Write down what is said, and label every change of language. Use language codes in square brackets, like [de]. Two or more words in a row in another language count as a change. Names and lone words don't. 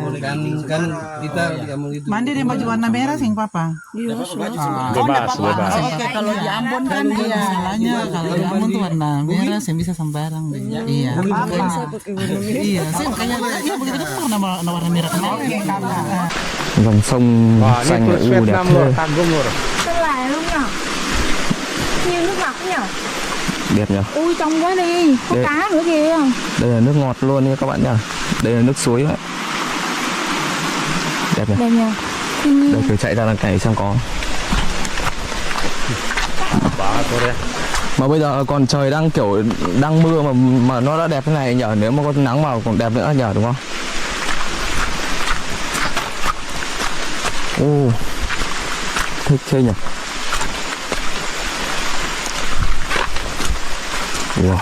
[id] Kan kita ngomong itu. Mandi di baju warna merah sing papa. Bebas, bebas. Oke, kalau di Ambon kan iya. Masalahnya kalau di Ambon tuh warna merah sing bisa sembarang deh. Iya. Iya, sih makanya iya begitu kan warna merah kan. Oke, kakak. [vi] Dòng sông [id] Wah, ini turis Vietnam Lur, kagum Lur. [vi] Lại luôn nhở. Nhiều nước ngọt nhở. đẹp nhỉ. Ui trong quá đi, có cá nữa kìa. Đây là nước ngọt luôn nha các bạn nhỉ. Đây là nước suối đấy. Đẹp nhỉ. Đây nhờ. Đây cứ chạy ra đằng này xem có. [id] Banget Lur ya. [vi] Mà bây giờ còn trời đang kiểu đang mưa mà nó đã đẹp thế này nhờ, nếu mà có nắng vào còn đẹp nữa nhờ đúng không? Ô, thích thế nhỉ. Wow.